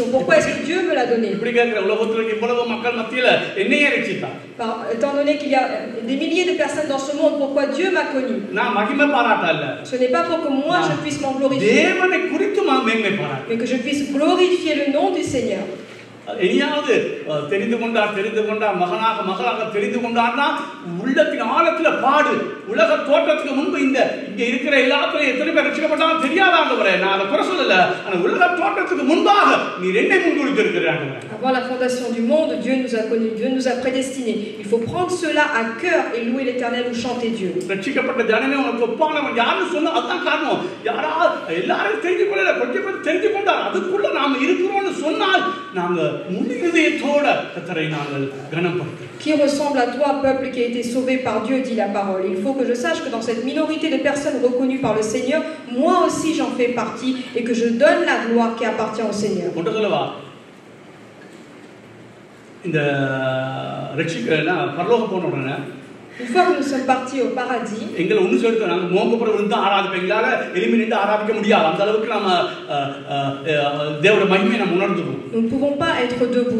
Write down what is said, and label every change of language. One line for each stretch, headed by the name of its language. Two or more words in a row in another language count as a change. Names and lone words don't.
French: Pourquoi est-ce que Dieu me l'a donné? Étant donné qu'il y a des milliers de personnes dans ce monde, pourquoi Dieu m'a connu? Ce n'est pas pour que moi je puisse m'en glorifier, mais que je puisse glorifier le nom du Seigneur.
Tamil: இனியாவது தெரிந்து கொண்டார் மகனாக தெரிந்து கொண்டார்னா உள்ளத்தின் ஆழத்துல பாடு. உலக தோற்றத்துக்கு முன்பு இங்க இருக்கிற எல்லாத்துலயும் எத்தனை பேர் ரட்சிக்கப்பட்டாலும் தெரியாத ஆண்டவரே, நான் அதை குறை சொல்லல. ஆனா உலக தோற்றத்துக்கு முன்பாக நீர் என்னை முன்குறித்திருக்கிற ஆண்டவரே.
French: Avant la fondation du monde, Dieu nous a connus, Dieu nous a prédestinés. Il faut prendre cela à cœur et louer l'Éternel ou chanter Dieu.
Tamil: ரட்சிக்கப்பட்ட ஜனமே உனக்கு ஒப்பானவன் யாருன்னு சொன்னா அதான் காரணம். எல்லாரும் தெரிந்து கொள்ளல, கொஞ்சம் பேர் தெரிந்து கொண்டார். அதுக்குள்ள நாம இருக்கிறோம்னு சொன்னால் நாங்க
French: Qui ressemble à toi, peuple qui a été sauvé par Dieu, dit la parole. Il faut que je sache que dans cette minorité de personnes reconnues par le Seigneur, moi aussi j'en fais partie et que je donne la gloire qui appartient au Seigneur. Une fois que nous sommes partis au paradis, nous ne pouvons pas être debout.